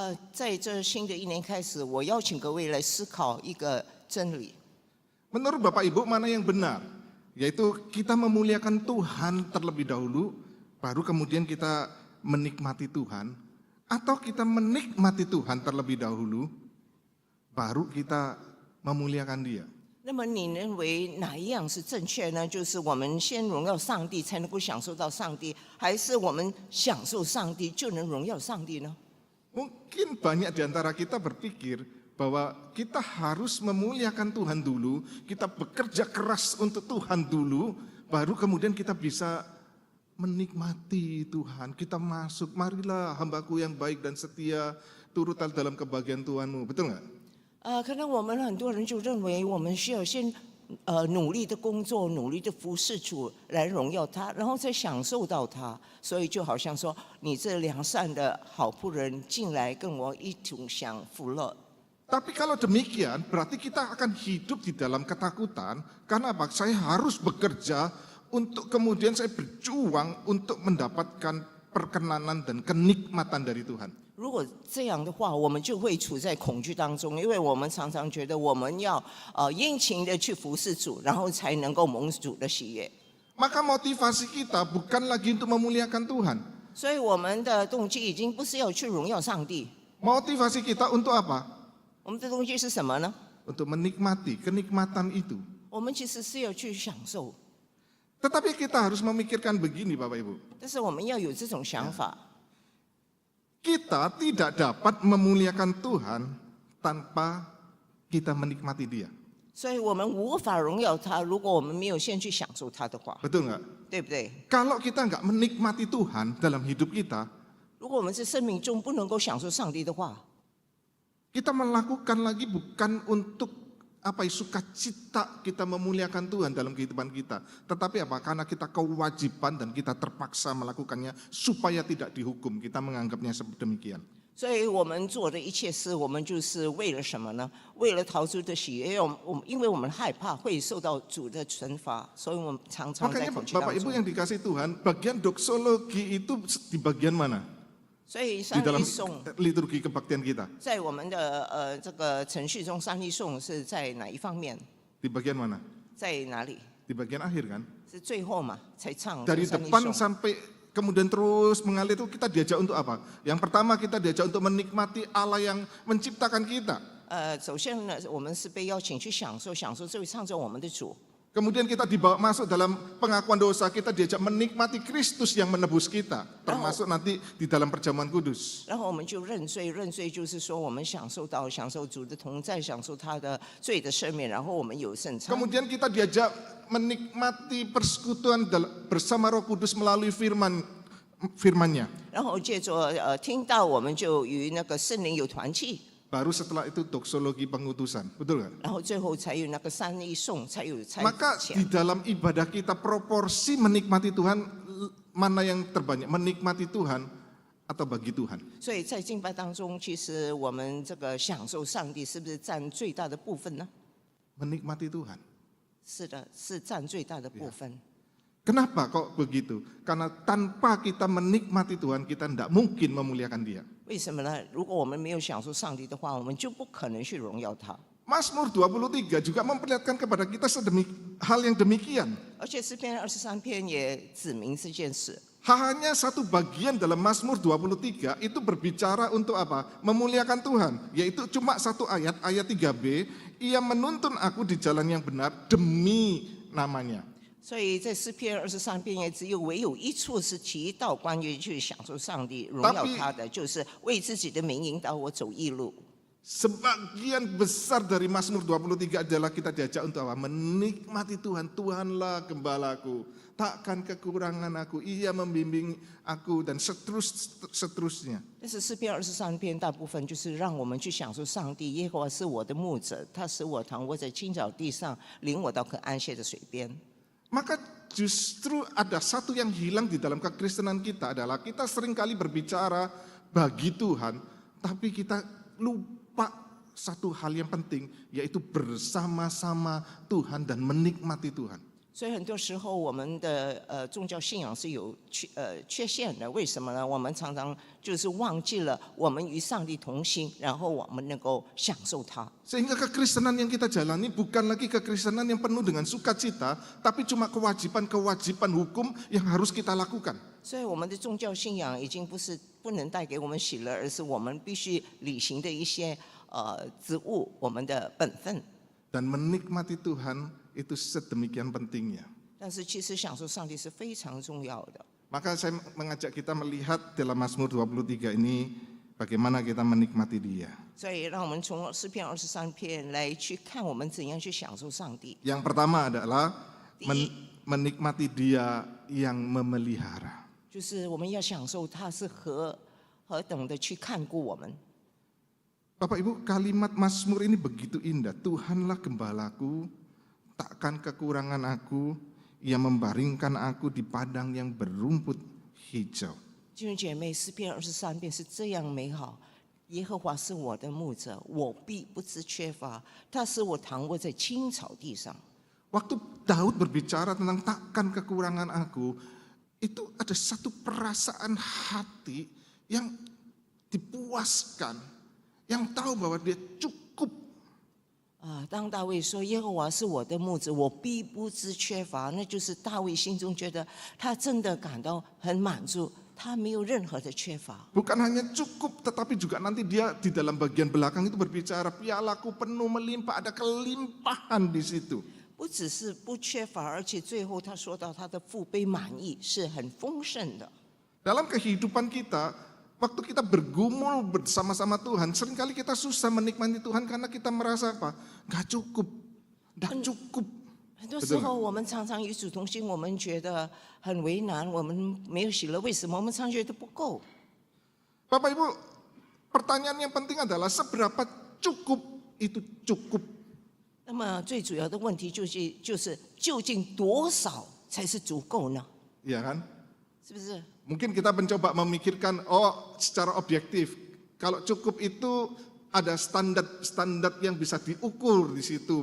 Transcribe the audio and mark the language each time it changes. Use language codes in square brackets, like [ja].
[zh] 在这新的一年开始，我邀请各位来思考一个真理。 [id] Menurut Bapak Ibu mana yang benar? Yaitu kita memuliakan Tuhan terlebih dahulu, baru kemudian kita menikmati Tuhan. Atau kita menikmati Tuhan terlebih dahulu, baru kita memuliakan Dia. [zh] 那么你认为哪一样是正确呢？就是我们先荣耀上帝，才能够享受到上帝，还是我们享受上帝就能荣耀上帝呢？ [id] Mungkin banyak di antara kita berpikir bahwa kita harus memuliakan Tuhan dulu, kita bekerja keras untuk Tuhan dulu, baru kemudian kita bisa menikmati Tuhan. Kita masuk, marilah hambaku yang baik dan setia, turutlah dalam kebahagiaan Tuhanmu. Betul nggak? [zh] 可能我们很多人就认为我们需要先努力的工作，努力的服侍主来荣耀他，然后再享受到他。所以就好像说，你这良善的好仆人进来跟我一同享福乐。 [id] Tapi kalau demikian, berarti kita akan hidup di dalam ketakutan. Karena apa? Saya harus bekerja untuk kemudian saya berjuang untuk mendapatkan perkenanan dan kenikmatan dari Tuhan. [zh] 如果这样的话，我们就会处在恐惧当中，因为我们常常觉得我们要殷勤的去服侍主，然后才能够蒙主的喜悦。 [id] Maka motivasi kita bukan lagi untuk memuliakan Tuhan. [zh] 所以我们的动机已经不是要去荣耀上帝， [id] Motivasi kita untuk apa? [zh] 我们的动机是什么呢？ [id] Untuk menikmati kenikmatan itu. [zh] 我们其实是要去享受， [id] Tetapi kita harus memikirkan begini Bapak Ibu. [zh] 但是我们要有这种想法。 [id] Kita tidak dapat memuliakan Tuhan tanpa kita menikmati Dia. [zh] 所以我们无法荣耀他，如果我们没有先去享受他的话， [id] Betul nggak? [zh] 对不对？ [id] Kalau kita nggak menikmati Tuhan dalam hidup kita, [zh] 如果我们在生命中不能够享受上帝的话， [id] Kita melakukan lagi bukan untuk sukacita kita memuliakan Tuhan dalam kehidupan kita. Tetapi apa? Karena kita kewajiban dan kita terpaksa melakukannya supaya tidak dihukum. Kita menganggapnya demikian. [zh] 所以我们做的一切事，我们就是为了什么呢？为了讨主的喜悦，因为我们害怕会受到主的惩罚，所以我们常常在 [id] Makanya [zh] 恐惧当 [id] Bapak Ibu [zh] 中。 [id] yang dikasih Tuhan, bagian doksologi itu di bagian mana? [zh] 所以 [id] Di dalam [zh] 立颂 [id] liturgi kebaktian kita. [zh] 在我们的这个程序中，三立颂是在哪一方面？ [id] Di bagian mana? [zh] 在哪里？ [id] Di bagian akhir kan? [zh] 是最后嘛才唱 [id] Dari [zh] 三立 [id] depan sampai kemudian terus mengalir itu kita diajak untuk apa? Yang pertama kita diajak untuk menikmati Allah yang menciptakan kita. [zh] 首先呢，我们是被邀请去享受这位创造我们的主。 [id] Kemudian kita dibawa masuk dalam pengakuan dosa, kita diajak menikmati Kristus yang menebus kita, termasuk nanti di dalam perjamuan kudus. [zh] 然后我们就认罪，认罪就是说我们享受主的同在，享受他的罪的赦免，然后我们有圣餐。 [id] Kemudian kita diajak menikmati persekutuan bersama Roh Kudus melalui firman-Nya. [zh] 然后借着听到，我们就与那个圣灵有团契。 [id] Baru setelah itu doksologi pengutusan, betul kan? [zh] 然后最后才有那个三一颂，才有差 [id] Maka [zh] 遣 [id] di。 dalam ibadah kita proporsi menikmati Tuhan mana yang terbanyak? Menikmati Tuhan atau bagi Tuhan? [zh] 所以在敬拜当中，其实我们这个享受上帝，是不是占最大的部分呢？ [id] Menikmati Tuhan. [zh] 是的，是占最大的部分。 [id] Kenapa kok begitu? Karena tanpa kita menikmati Tuhan, kita tidak mungkin memuliakan Dia. [zh] 为什么呢？如果我们没有享受上帝的话，我们就不可能去荣耀他。 [id] Mazmur 23 juga memperlihatkan kepada kita hal yang demikian. [zh] 而且诗篇23篇也指明这件事。 [id] Hanya satu bagian dalam Mazmur 23 itu berbicara untuk apa? Memuliakan Tuhan. Yaitu cuma satu ayat 3b. Ia menuntun aku di jalan yang benar demi namanya. [zh] 所以在诗篇23篇也只有唯有一处是提到关于去享受上帝、荣耀他的，就是为自己的名引导我走义路。 [id] Sebagian besar dari Mazmur 23 adalah kita diajak untuk apa? Menikmati Tuhan. Tuhanlah gembalaku, takkan kekurangan aku. Ia membimbing aku dan seterusnya. [zh] 但是诗篇23篇大部分就是让我们去享受上帝，耶和华是我的牧者，他使我躺卧在青草地上，领我到可安歇的水边。 [id] Maka justru ada satu yang hilang di dalam kekristenan kita adalah kita seringkali berbicara bagi Tuhan, tapi kita lupa satu hal yang penting, yaitu bersama-sama Tuhan dan menikmati Tuhan. [zh] 所以很多时候我们的宗教信仰是有缺陷的，为什么呢？我们常常就是忘记了我们与上帝同行，然后我们能够享受他。 [id] Sehingga kekristenan yang kita jalani bukan lagi kekristenan yang penuh dengan sukacita, tapi cuma kewajiban-kewajiban hukum yang harus kita lakukan. [zh] 所以我们的宗教信仰已经不能带给我们喜乐，而是我们必须履行的一些职务，我们的本分。 [id] Dan menikmati Tuhan itu sedemikian pentingnya. [zh] 但是其实享受上帝是非常重要的。 [id] Maka saya mengajak kita melihat dalam Mazmur 23 ini bagaimana kita menikmati Dia. [zh] 所以让我们从诗篇23篇来去看我们怎样去享受上帝。 [id] Yang pertama adalah menikmati Dia yang memelihara. [zh] 就是我们要享受他是何等的去看顾我们。 [id] Bapak Ibu, kalimat Mazmur ini begitu indah. Tuhanlah gembalaku, takkan kekurangan aku. Ia membaringkan aku di padang yang berumput hijau. [zh] 弟兄姐妹，诗篇23篇是这样美好。耶和华是我的牧者，我必不致缺乏。他使我躺卧在青草地上。 [id] Waktu Daud berbicara tentang takkan kekurangan aku, itu ada satu perasaan hati yang dipuaskan, yang tahu bahwa dia cukup. [zh] 当大卫说耶和华是我的牧者，我必不致缺乏，那就是大卫心中觉得他真的感到很满足，他没有任何的缺乏。 [id] Bukan hanya cukup, tetapi juga nanti dia di dalam bagian belakang itu berbicara, pialaku penuh melimpah, ada kelimpahan di situ. [zh] 不只是不缺乏，而且最后他说到他的腹背满溢，是很丰盛的。 [id] Dalam kehidupan kita, waktu kita bergumul bersama-sama Tuhan, seringkali kita susah menikmati Tuhan karena kita merasa apa? Gak cukup, gak cukup. [zh] 很多时候，我们常常与主同行，我们觉得很为难，我们没有喜乐。为什么？我们常觉得不够。 [id] Bapak Ibu, pertanyaan yang penting adalah seberapa cukup itu cukup. [zh] 那么最主要的问题就是究竟多少才是足够呢？ [id] Ya kan? [zh] 是不是？ [id] Mungkin kita mencoba memikirkan, secara objektif, kalau cukup itu ada standar yang bisa diukur di situ.